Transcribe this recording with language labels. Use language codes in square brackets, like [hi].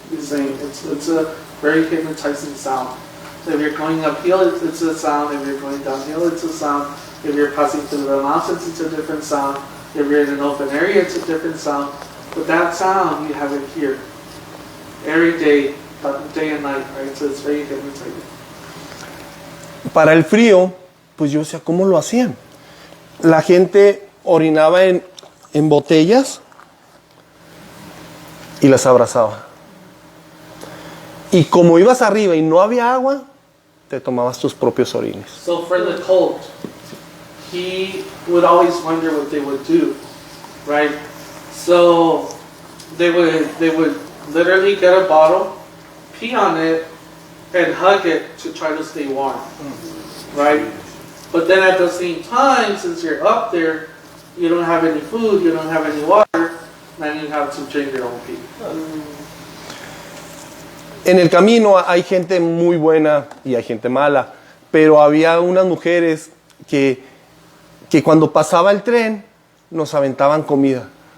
[en] He's saying it's a very hypnotizing sound. So if you're going uphill, it's a sound. If you're going downhill, it's a sound. If you're passing through the mountains, it's a different sound. If you're in an open area, it's a different sound. But that sound, you have it here every day and night, right? So it's very hypnotizing. [es] Para el frío, pues yo decía, ¿cómo lo hacían? La gente orinaba en botellas y las abrazaba. Y como ibas arriba y no había agua, te tomabas tus propios orines. [en] So for the cold, he would always wonder what they would do, right? So they would literally get a bottle, pee on it, and hug it to try to stay warm, right? But then at the same time, since you're up there, you don't have any food, you don't have any water, then you have to drink your own pee. [es] En el camino hay gente muy buena y hay gente mala, pero había unas mujeres que cuando pasaba el tren nos aventaban comida.